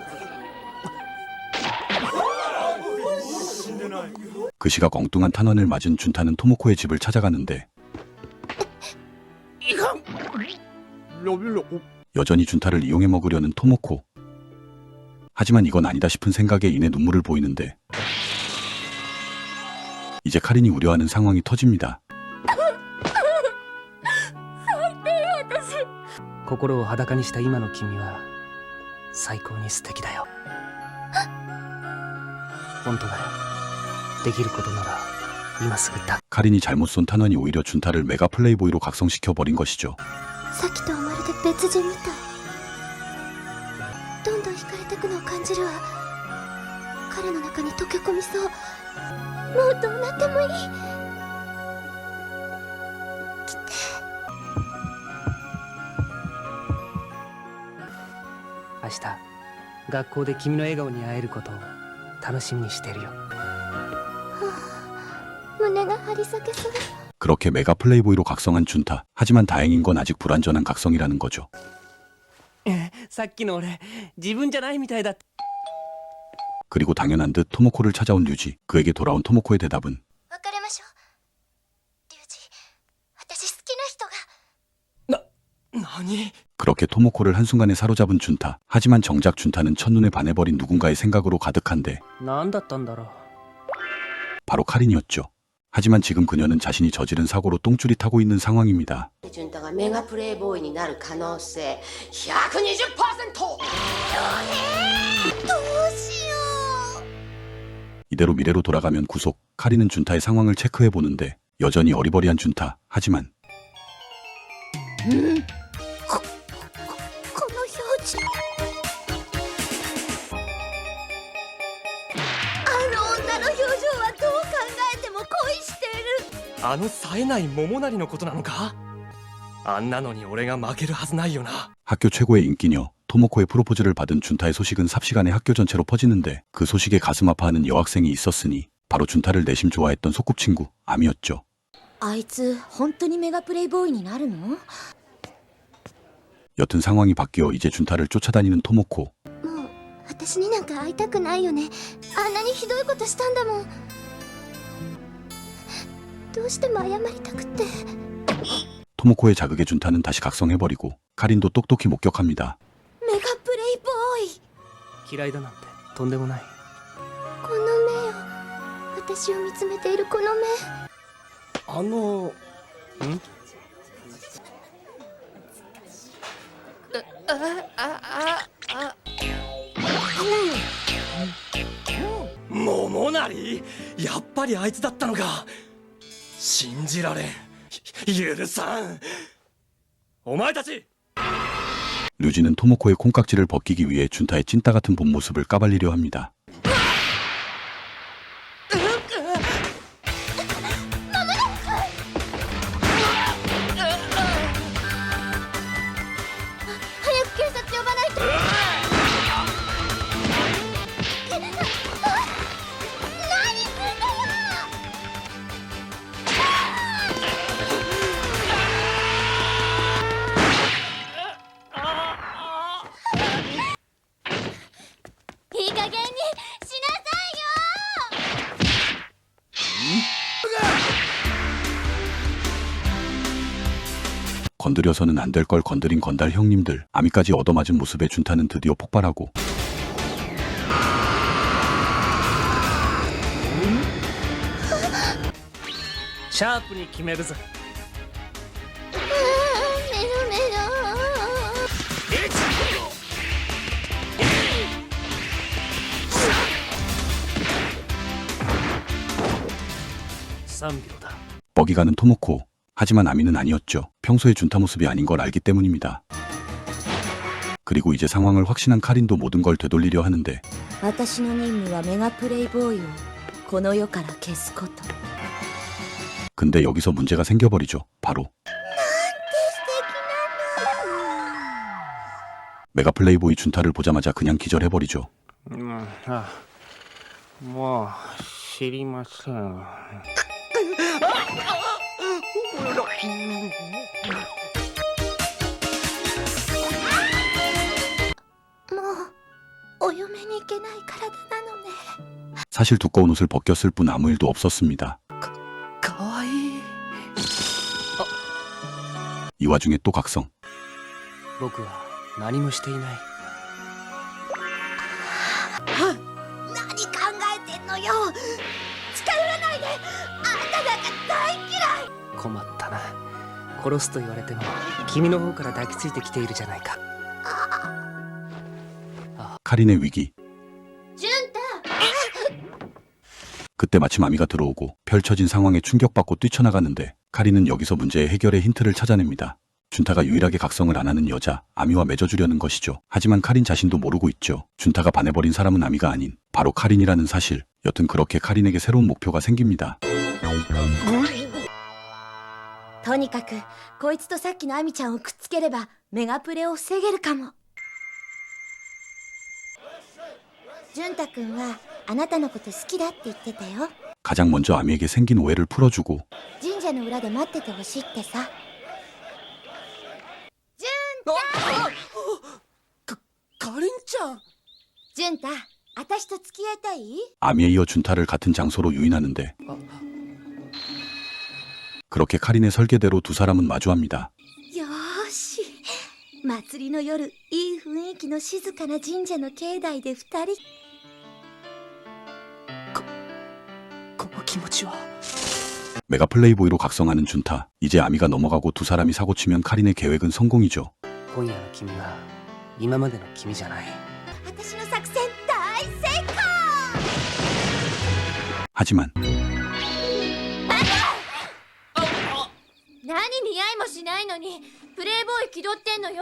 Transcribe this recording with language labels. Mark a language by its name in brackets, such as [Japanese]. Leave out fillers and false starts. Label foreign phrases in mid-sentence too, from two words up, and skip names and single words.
[Korean] 그 시각 엉뚱한 탄환을 맞은 준타는 토모코의 집을 찾아가는데 여전히 준타를 이용해 먹으려는 토모코. 하지만 이건 아니다 싶은 생각에 인해 눈물을 보이는데 이제 카린이 우려하는 상황이 터집니다. [Japanese] 心を裸にした今の君は最高に素敵だよ。本当だよ。できることなら今すぐだ。 [Korean] 카린이 잘못 쏜 탄환이 오히려 준타를 메가 플레이보이로 각성시켜버린 것이죠. [Japanese] さっきとはまるで別人みたい。どんどん惹かれてくのを感じるわ。彼の中に溶け込みそう。もうどうなってもいい。来て。明日学校で君の笑顔に会えることを楽しみにしてるよ。胸が張り裂けそう。 [Korean] 그렇게 메가 플레이보이로 각성한 준타. 하지만 다행인 건 아직 불완전한 각성이라는 거죠. [Japanese] さっきの俺自分じゃないみたいだ。 [Korean] 그리고 당연한 듯 토모코를 찾아온 류지. 그에게 돌아온 토모코의 대답은 [Japanese] 別れましょう。リュウジ、私好きな人が。何？ [Korean] 그렇게 토모코를 한순간에 사로잡은 준타. 하지만 정작 준타는 첫눈에 반해버린 누군가의 생각으로 가득한데 [Japanese] 何だったんだろう。 [Korean] 바로 카린이었죠. 하지만 지금 그녀는 자신이 저지른 사고로 똥줄이 타고 있는 상황입니다. 준타가 메가 플레이보이 [Japanese] になる可能性 [Korean] 120%! 이대로 미래로 돌아가면 구속. 카린은 준타의 상황을 체크해보는데 여전히 어리버리한 준타. 하지만 [Japanese] この表情。あの女の表情はどう考えても恋あの冴えない桃成のことなのか。あんなのに俺が負けるはずないよな。 [Korean] 학교 최고의 인기녀 토모코의 프로포즈를 받은 준타의 소식은 삽시간에 학교 전체로 퍼지는데 그 소식에 가슴 아파하는 여학생이 있었으니 바로 준타를 내심 좋아했던 소꿉친구 아미였죠. [Japanese] あいつ本当にメガプレイボーイになるの？ [Korean] 여튼 상황이 바뀌어 이제 준타를 쫓아다니는 토모코. [Japanese] もう私になんか会いたくないよね。あんなにひどいことしたんだもん。どうしても謝りたくて。 [Korean] 토모코의 자극에 준타는 다시 각성해버리고 카린도 똑똑히 목격합니다. [Japanese] メガプレイボーイ。嫌いだなんてとんでもない。この目よ。私を見つめているこの目。桃成、やっぱりあいつだったのか。信じられん。許さん。お前たち。 [Korean] 류지는 토모코의 콩깍지를 벗기기 위해 준타의 찐따 같은 본 모습을 까발리려 합니다. [Japanese] 早く警察呼ばないと。何すんだよ。いい加減にしなさいよ。 [Korean] 건드려서는 안 될 걸 건드린 건달 형님들. 아미까지 얻어맞은 모습에 준타는 드디어 폭발하고 [Japanese] シャープに決めるぞ。メロメロ。 3秒だ。 [Korean] 뻑이 가는 토모코. 하지만 아미는 아니었죠. 평소의 준타 모습이 아닌 걸 알기 때문입니다. 그리고 이제 상황을 확신한 카린도 모든 걸 되돌리려 하는데 [Japanese] 私の任務はメガプレイボーイをこの世から消すこと。 [Korean] 근데 여기서 문제가 생겨버리죠. 바로 메가 플레이보이 준타를 보자마자 그냥 기절해버리죠. [Japanese] もう知りません。もうお嫁に行けない体なのね。 [Korean] 사실 두꺼운 옷을 벗겼을 뿐 아무 일도 없었습니다. [Japanese] かわいい。 [Korean] 이 와중에 또 각성. [Japanese] 僕は何もしていない。何考えてんのよ。近寄らないで。あんたなんか大嫌い。困ったな。殺すと言われても君の方から抱きついてきているじゃないか。 [Korean] 카린의 위기. [Japanese] ジュンタ。 [Korean] 그때 마침 아미가 들어오고 펼쳐진 상황에 충격받고 뛰쳐나가는데 카린은 여기서 문제의 해결의 힌트를 찾아냅니다. 준타가 유일하게 각성을 안 하는 여자 아미와 맺어주려는 것이죠. 하지만 카린 자신도 모르고 있죠. 준타가 반해버린 사람은 아미가 아닌 바로 카린이라는 사실. 여튼 그렇게 카린에게 새로운 목표가 생깁니다. [Japanese] とにかくこいつとさっきのアミちゃんをくっつければメガプレを防げるかも。ジュンタ君はあなたのこと好きだって言ってたよ。 [Korean] 가장 먼저 아미에게 생긴 오해를 풀어주고 [Japanese] 神社の裏で待っててほしいってさ。ジかりんちゃん。ュンタ、私と付き合いたい？ [Korean] 아미에 이어 준타를 같은 장소로 유인하는데 그렇게 카린의 설계대로 두 사람은 마주합니다. [Japanese] よーし。祭りの夜、いい雰囲気の静かな神社の境内で2人。この気持ちは。 [Korean] 메가 플레이보이로 각성하는 준타. 이제 아미가 넘어가고 두 사람이 사고치면 카린의 계획은 성공이죠. [Japanese] 今夜の君は今までの君じゃない。私の作戦大成功。 [Korean] 하지만 [Japanese] 何見合いもしないのにプレイボーイ気取ってんのよ。